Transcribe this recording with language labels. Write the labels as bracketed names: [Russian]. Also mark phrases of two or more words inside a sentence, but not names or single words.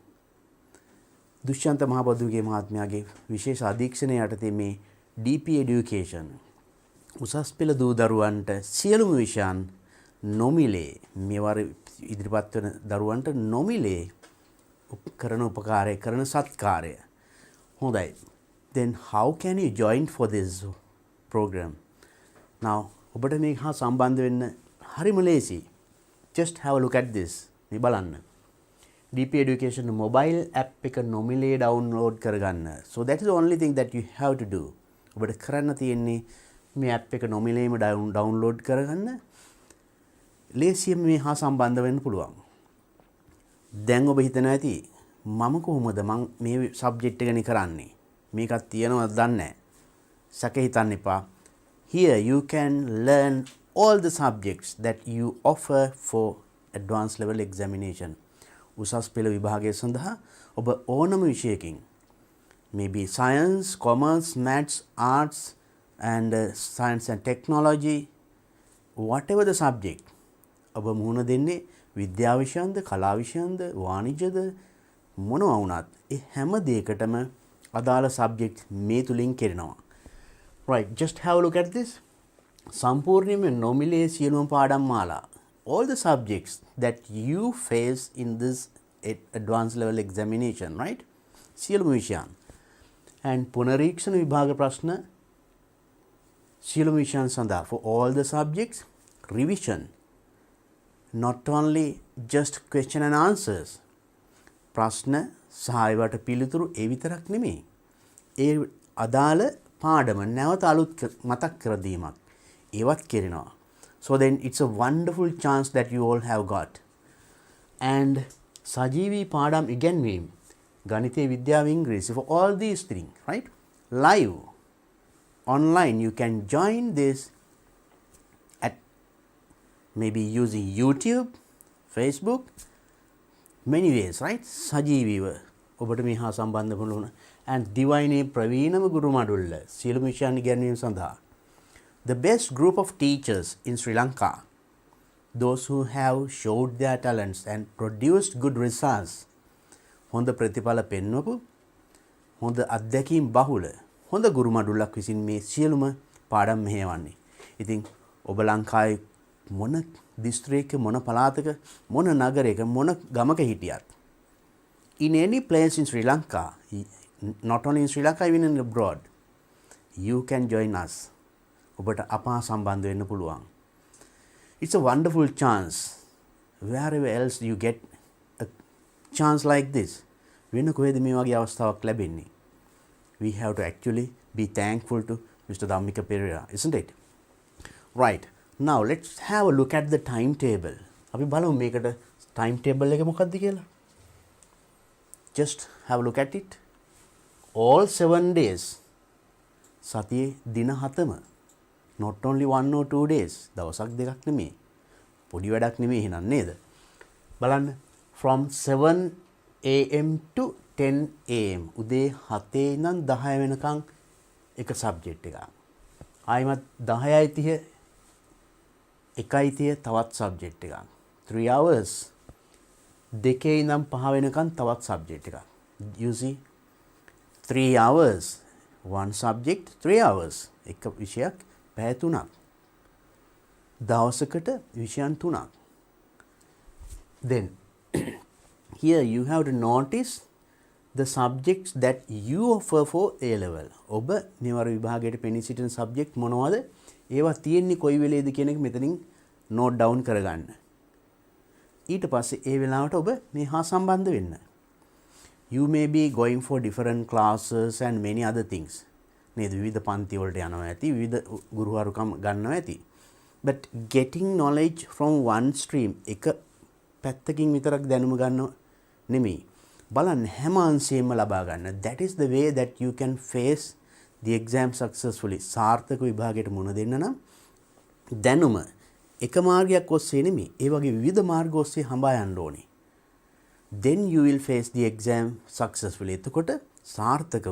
[Sinhala] දුෂ්‍යන්ත මහබදුගේ මහත්මයාගේ විශේෂ අධීක්ෂණය යටතේ මේ DP Education උසස් පෙළ දූ දරුවන්ට සියලුම විෂයන් නොමිලේ මෙවර ඉදිරිපත් වන දරුවන්ට නොමිලේ කරන උපකාරය කරන සත්කාරය. හොඳයි. [English] Then how can you join for this program? [Sinhala] Now ඔබට මේක හා සම්බන්ධ වෙන්න හරිම ලේසි. [English] Just have a look at this. [Sinhala] මේ බලන්න. DP Education [English] mobile app [Sinhala] එක නොමිලේ download කරගන්න. [English] So that is the only thing that you have to do. [Sinhala] ඔබට කරන්න තියෙන්නේ මේ app එක නොමිලේම download කරගන්න. ලේසියෙන් මේ හා සම්බන්ධ වෙන්න පුළුවන්. දැන් ඔබ හිතනවා ඇති මම කොහොමද මම මේ සබ්ජෙක්ට් එක නේ කරන්නේ මේකක් තියෙනවද දන්නේ නැහැ සැක හිතන්න එපා. [English] Here you can learn all the subjects that you offer for advanced level examination. [Sinhala] උසස් පෙළ විභාගය සඳහා ඔබ ඕනම විෂයකින් [English] maybe science, commerce, maths, arts and science and technology, whatever the subject [Sinhala] ඔබ මුහුණ දෙන්නේ විද්‍යා විෂයන්ද කලා විෂයන්ද වාණිජ්‍යද මොනවා වුණත් ඒ හැම දෙයකටම අදාළ සබ්ජෙක්ට් මේ තුලින් කෙරෙනවා. [English] Right, just have a look at this. [Sinhala] සම්පූර්ණයෙන්ම නොමිලේ සියලුම පාඩම් මාලා. [English] All the subjects that you face in this advanced level examination, right? [Sinhala] සියලුම විෂයන්. And පුනරීක්ෂණ විභාග ප්‍රශ්න සියලුම විෂයන් සඳහා [English] for all the subjects revision. Not only just question and answers. [Sinhala] ප්‍රශ්න සහ ඒවට පිළිතුරු ඒ විතරක් නෙමෙයි. ඒ අදාළ පාඩම නැවත අලුත් මතක් කර දීමක් ඒවත් කරනවා. [English] So then it's a wonderful chance that you all have got. [Sinhala] And සජීවී පාඩම් ඉගෙනීම ගණිතය විද්‍යාව ඉංග්‍රීසි [English] for all these things, right? Live online you can join this at maybe using YouTube, Facebook, many ways, right? [Sinhala] සජීවීව ඔබට මේ හා සම්බන්ධ වුණ and දිවයිනේ ප්‍රවීණම ගුරු මඩුල්ල සියලුම විෂයන් ඉගෙනීම සඳහා [English] the best group of teachers in Sri Lanka, those who have showed their talents and produced good results. [Sinhala] හොඳ ප්‍රතිඵල පෙන්වපු හොඳ අත්දැකීම් බහුල හොඳ ගුරු මඩුල්ලක් විසින් මේ සියලුම පාඩම් මෙහෙයවන්නේ. ඉතින් ඔබ ලංකාවේ මොන දිස්ත්‍රික්ක මොන පළාතක මොන නගරයක මොන ගමක හිටියත් [English] in any place in Sri Lanka, not only in Sri Lanka even in abroad, you can join us. [Sinhala] ඔබට අපා සම්බන්ධ වෙන්න පුළුවන්. [English] It's a wonderful chance. Wherever else you get a chance like this, [Sinhala] වෙන කොහෙද මේ වගේ අවස්ථාවක් ලැබෙන්නේ? [English] We have to actually be thankful to Mr. Dhammika Perera, isn't it? Right. Now let's have a look at the timetable. [Sinhala] අපි බලමු මේකට timetable එක මොකක්ද කියලා. [English] Just have a look at it. All 7 days. [Sinhala] සතියේ දින 7ම. [English] Not only 1 or 2 days. [Sinhala] දවසක් දෙකක් නෙමෙයි. පොඩි වැඩක් නෙමෙයි එහෙනම් නේද? බලන්න [English] from 7 am to 10 am. [Sinhala] උදේ 7 ඉඳන් 10 වෙනකන් එක සබ්ජෙක්ට් එකක්. ආයිමත් 10:30 එකයිතිය තවත් සබ්ජෙක්ට් එකක්. [English] 3 hours [Sinhala] දෙකේ ඉඳන් 5 වෙනකන් තවත් සබ්ජෙක්ට් එකක්. [English] You see 3 hours one subject 3 hours [Sinhala] එක විෂයක් පැය 3ක්. දවසකට විෂයන් 3ක්. [English] Then here you have to notice the subjects that you offer for A level. [Sinhala] ඔබ මෙවර විභාගයට පෙනී සිටින සබ්ජෙක්ට් මොනවද? ඒවා තියෙන්නේ කොයි වෙලේද කියන එක මෙතනින් [English] note down [Sinhala] කරගන්න. ඊට පස්සේ ඒ වෙලාවට ඔබ මේ හා සම්බන්ධ වෙන්න. [English] You may be going for different classes and many other things. [Sinhala] නේද? විවිධ පන්ති වලට යනවා ඇති, විවිධ ගුරුවරුකම් ගන්නවා ඇති. [English] but getting knowledge from one stream [Sinhala] එක පැත්තකින් විතරක් දැනුම ගන්නව නෙමෙයි. බලන්න හැම අංශයෙන්ම ලබා ගන්න. [English] that is the way that you can face the exam successfully. [Sinhala] සාර්ථක විභාගයට මුහුණ දෙන්න නම් දැනුම එක මාර්ගයක් ඔස්සේ නෙමෙයි, ඒ වගේ විවිධ මාර්ග ඔස්සේ හඹා යන්න ඕනේ. [English] then you will face the exam successfully. [Sinhala] එතකොට සාර්ථකව.